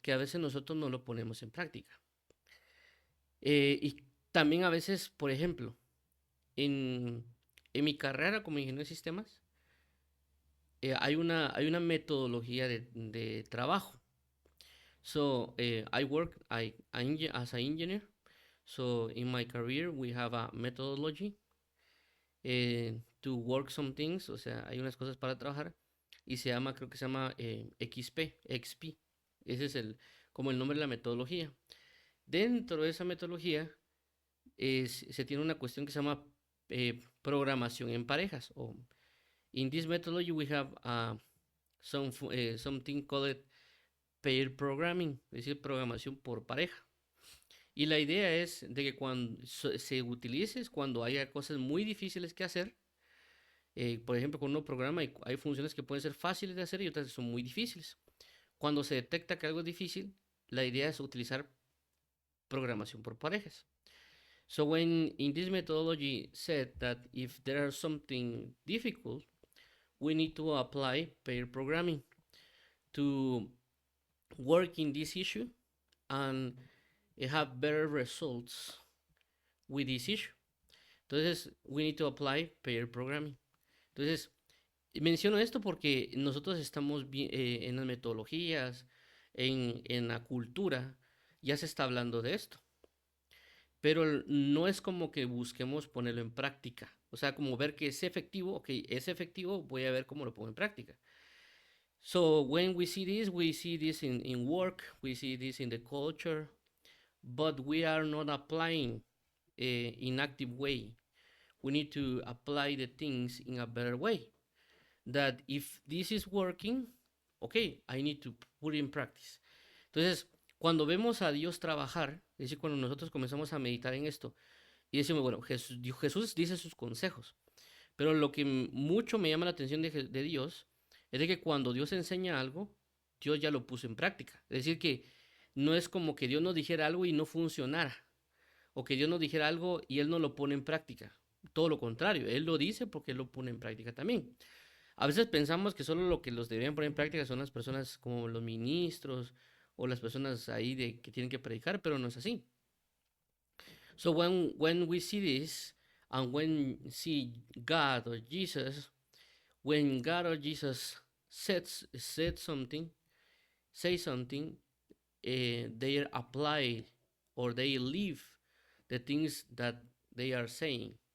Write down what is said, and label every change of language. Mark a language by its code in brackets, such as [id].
[es] Que a veces nosotros no lo ponemos en práctica. Y también a veces, por ejemplo, en, en mi carrera como ingeniero de sistemas, hay una metodología de trabajo. [en] So I work as an engineer. So in my career we have a methodology to work some things. [es] O sea, hay unas cosas para trabajar y creo que se llama XP. Ese es como el nombre de la metodología. Dentro de esa metodología se tiene una cuestión que se llama programación en parejas. [en] O in this methodology we have something called pair programming, [es] es decir, programación por pareja. Y la idea es de que cuando se utilice es cuando haya cosas muy difíciles que hacer. Por ejemplo, con un programa hay funciones que pueden ser fáciles de hacer y otras que son muy difíciles. Cuando se detecta que algo es difícil, la idea es utilizar programación por parejas. [en] So when in this methodology said that if there are something difficult, we need to apply pair programming to work in this issue and have better results with this issue. Entonces, we need to apply pair programming. [es] Entonces, menciono esto porque nosotros estamos en las metodologías, en la cultura, ya se está hablando de esto. Pero no es como que busquemos ponerlo en práctica. O sea, como ver que es efectivo, ok, es efectivo, voy a ver cómo lo pongo en práctica. [en] So when we see this in work, we see this in the culture, but we are not applying in active way. We need to apply the things in a better way. That if this is working, okay, I need to put it in practice. [es] Entonces, cuando vemos a Dios trabajar, es decir, cuando nosotros comenzamos a meditar en esto, y decimos, bueno, Jesús dice sus consejos, pero lo que mucho me llama la atención de Dios es de que cuando Dios enseña algo, Dios ya lo puso en práctica. Es decir, que no es como que Dios nos dijera algo y no funcionara, o que Dios nos dijera algo y Él no lo pone en práctica. Todo lo contrario, Él lo dice porque Él lo pone en práctica también. A veces pensamos que solo lo que los deberían poner en práctica son las personas como los ministros o las personas ahí que tienen que predicar, pero no es así. [en] So when we see this and when see God or Jesus, when God or Jesus said something, say something, they apply or they live the things that they are saying.